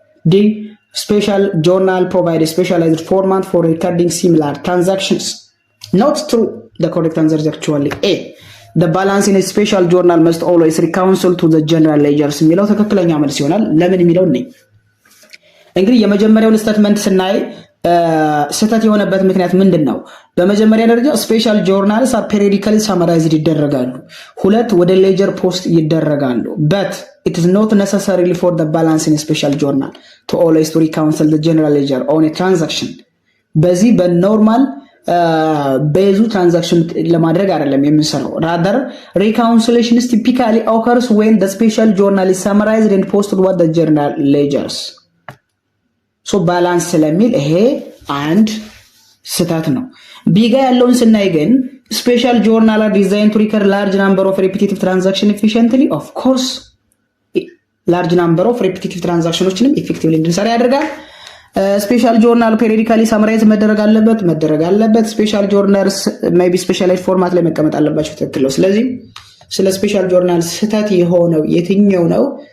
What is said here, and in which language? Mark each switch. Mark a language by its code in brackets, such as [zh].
[en] D special journal provide a specialized format for recording similar transactions. Not true. The correct answer is actually A. The balance in a special journal must always reconcile to the general ledgers የሚለው ትክክለኛ መልስ ይሆናል። ለምን የሚለው ነኝ [am] እንግዲህ የመጀመሪያውን ስቴትመንት ስናይ ስህተት የሆነበት ምክንያት ምንድን ነው? [en] በመጀመሪያ ደረጃ ስፔሻል ጆርናልስ ፔሪዮዲካሊ ሳመራይዝድ ይደረጋሉ። ሁለት ወደ ሌጀር ፖስት ይደረጋሉ። በት it is not necessarily for the balance in a special journal to always to reconcile the general ledger on a transaction. በዚህ በኖርማል በዙ ትራንዛክሽን ለማድረግ አይደለም የምንሰራው። rather reconciliation typically occurs when the special journal is summarized and posted with the journal ledgers. [am] ሶ ባላንስ ስለሚል ይሄ አንድ ስህተት ነው። ቢጋ ያለውን ስናይ ግን ስፔሻል ጆርናል አር ዲዛይን ቱ ሪከርድ ላርጅ ናምበር ኦፍ ሪፒቲቲቭ ትራንዛክሽን ኤፊሽንትሊ ኦፍ ኮርስ ላርጅ ናምበር ኦፍ ሪፒቲቲቭ ትራንዛክሽኖችንም ኢፌክቲቭሊ እንድንሰራ ያደርጋል። ስፔሻል ጆርናል ፔሪዮዲካሊ ሳምራይዝ መደረግ አለበት። ስፔሻል ጆርናልስ ሜይ ቢ ስፔሻላይዝድ ፎርማት ላይ መቀመጥ አለባቸው። ትክክል ነው። ስለዚህ ስለ ስፔሻል ጆርናል ስህተት የሆነው የትኛው ነው?